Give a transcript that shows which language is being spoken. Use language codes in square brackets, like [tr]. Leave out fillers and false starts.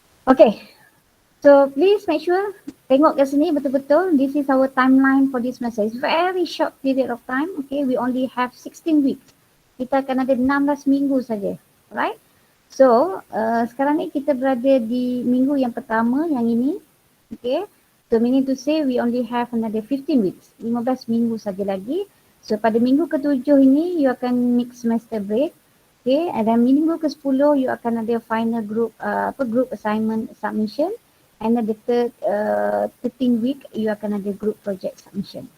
[en] Okay, so please make sure [ms] tengok ke sini betul-betul. [en] This is our timeline for this semester. It's very short period of time. Okay, we only have 16 weeks. [ms] Kita akan ada 16 minggu saja, right? [en] So [ms] sekarang ni kita berada di minggu yang pertama yang ini, okay. [en] So meaning to say we only have another 15 weeks, [ms] 15 minggu saja lagi. So pada minggu ke-7 ini [en] you [ms] akan [en] mix semester break. Okay, and then minggu ke-10 you [ms] akan ada [en] final group group assignment submission, and then the third 13 week you akan ada group project submission.